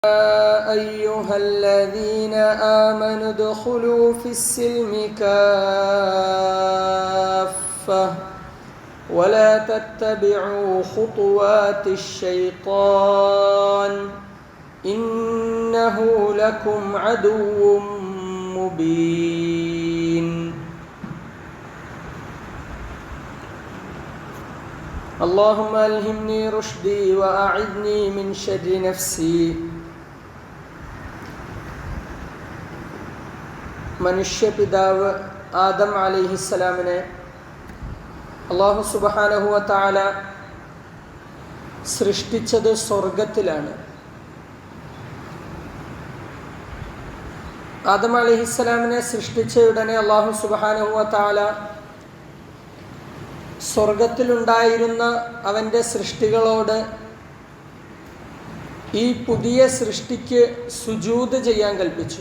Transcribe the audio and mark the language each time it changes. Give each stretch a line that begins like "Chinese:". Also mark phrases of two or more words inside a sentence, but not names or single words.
Arabic: أيها الذين آمنوا ادخلوا في السلم كافة ولا تتبعوا خطوات الشيطان إنه لكم عدو مبين. اللهم ألهمني رشدي وأعذني من شر نفسي.
Malayalam: മനുഷ്യപിതാവ് ആദം അലൈഹിസ്സലാമിനെ അല്ലാഹു
Arabic: سبحانه وتعالى
Malayalam: സൃഷ്ടിച്ചത് സ്വർഗത്തിലാണ്. ആദം അലൈഹിസ്സലാമിനെ സൃഷ്ടിച്ച ഉടനെ അല്ലാഹു
Arabic: سبحانه وتعالى
Malayalam: സ്വർഗത്തിലുണ്ടായിരുന്ന അവൻ്റെ സൃഷ്ടികളോട് ഈ പുതിയ സൃഷ്ടിക്ക് സുജൂദ് ചെയ്യാൻ കൽപ്പിച്ചു.